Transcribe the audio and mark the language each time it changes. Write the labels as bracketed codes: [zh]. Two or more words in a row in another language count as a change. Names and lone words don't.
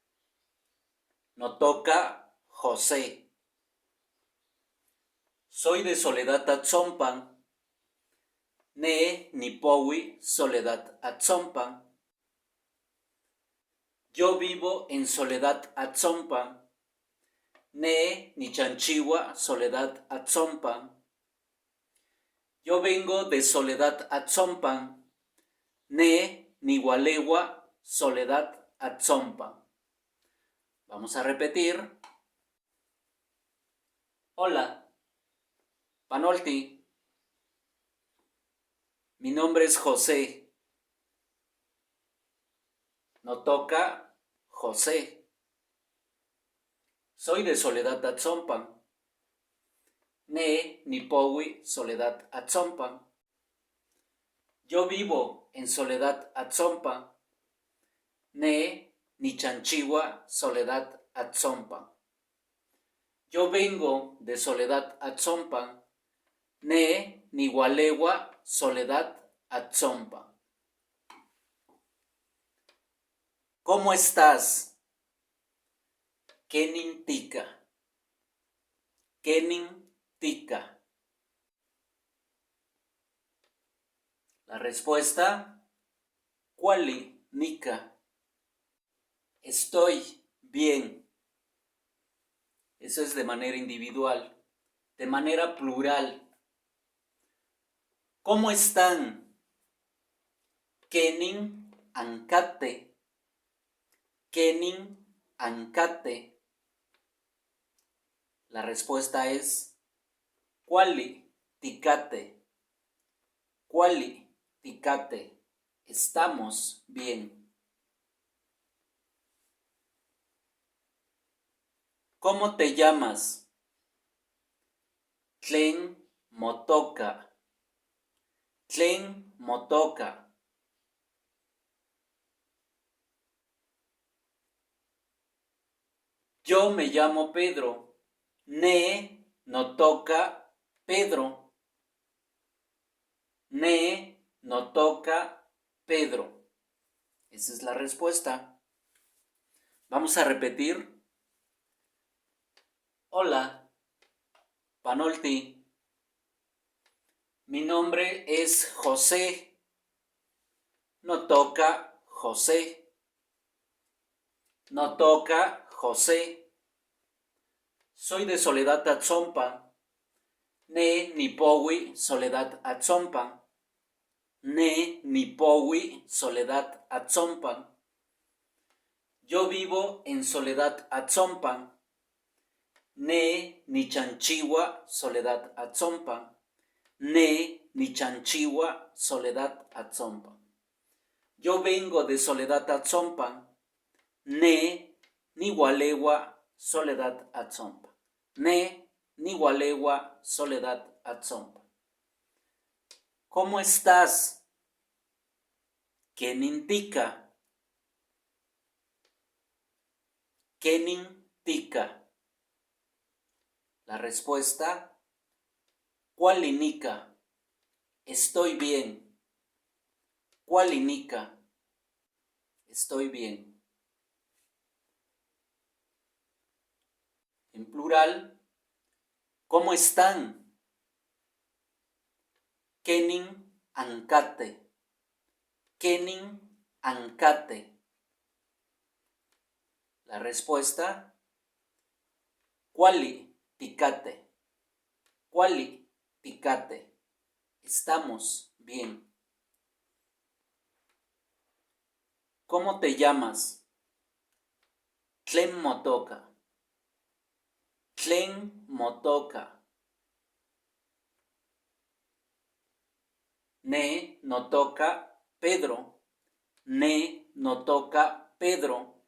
[nah] Notoca José. [es] Soy de Soledad Atzompan. [nah] Ne Nipowi Soledad Atzompan. [es] Yo vivo en Soledad Atzompan. [nah] Ne Nichanchiwa Soledad Atzompan. [es] Yo vengo de Soledad Atzompan. [nah] Ne Nihualewa Soledad Atzompan. [es] Vamos a repetir. Hola, Panolti. Mi nombre es José. [nah] Notoca José. [es] Soy de Soledad Atzompan. [nah] Ne Nipowi Soledad Atzompan. [es] Yo vivo en Soledad Atzompan. [nah] Ne Nichanchiwa Soledad Atzompan. [es] Yo vengo de Soledad Atzompan. [nah] Ne Nihualewa Soledad Atzompan. [es] ¿Cómo estás? [nah] Kenin tika. Kenin tika. [es] La respuesta, [nah] Kuali nika. [es] Estoy bien. Eso es de manera individual. De manera plural. ¿Cómo están? [nah] Kenin ankate. Kenin ankate. [es] La respuesta es [nah] Kuali tikate. Kuali tikate. [es] Estamos bien. ¿Cómo te llamas? [nah] Tlen motoka. Tlen motoka. [es] Yo me llamo Pedro. [nah] Ne notoka Pedro. Ne notoka Pedro. [es] Esa es la respuesta. Vamos a repetir. Hola, Panolti. Mi nombre es José. [nah] Notoca José. Notoca José. [es] Soy de Soledad Atzompan. [nah] Ne Nipowi Soledad Atzompan. Ne Nipowi Soledad Atzompan. [es] Yo vivo en Soledad Atzompan. [nah] Ne Nichanchiwa Soledad Atzompan. Ne Nichanchiwa Soledad Atzompan. [es] Yo vengo de Soledad Atzompan. [nah] Ne Nihualewa Soledad Atzompan. Ne Nihualewa Soledad Atzompan. [es] ¿Cómo estás? [nah] Kenin tika. Kenin tika. [es] La respuesta, [nah] Kuali nika. [es] Estoy bien. [nah] Kuali nika. [es] Estoy bien. En plural, ¿cómo están? [nah] Kenin ankate. Kenin ankate. [es] La respuesta, [nah] Kuali tikate. Kuali tikate. [es] Estamos bien. ¿Cómo te llamas? [nah] Tlen motoka. Tlen motoka. Ne notoka Pedro. Ne notoka Pedro.